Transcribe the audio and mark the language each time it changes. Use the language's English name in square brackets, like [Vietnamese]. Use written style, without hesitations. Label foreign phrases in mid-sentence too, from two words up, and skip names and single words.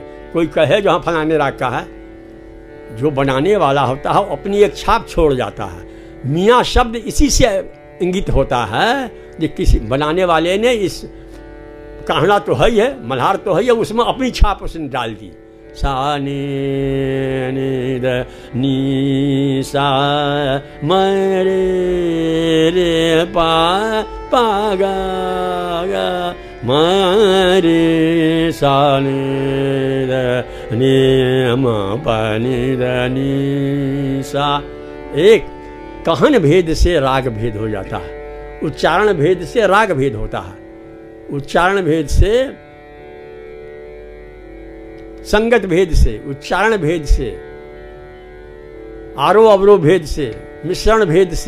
[Hindi] कोई कहे जो हाँ फलाने राग का है, जो बनाने वाला होता है अपनी एक छाप छोड़ जाता है। मियाँ शब्द इसी से इंगित होता है कि किसी बनाने वाले ने इस कान्हड़ा तो है ही है, मल्हार तो है ही है, उसमें अपनी छाप उसने डाल दी। सा नि द नी सा मरे रे पा पा गा गा मरे सा नि द नी म पा नि द नी सा। एक कहन भेद से राग भेद हो जाता है, उच्चारण भेद से राग भेद होता है, उच्चारण भेद से, संगत भेद से, उच्चारण भेद से, आरोह अवरोह भेद से, मिश्रण भेद से।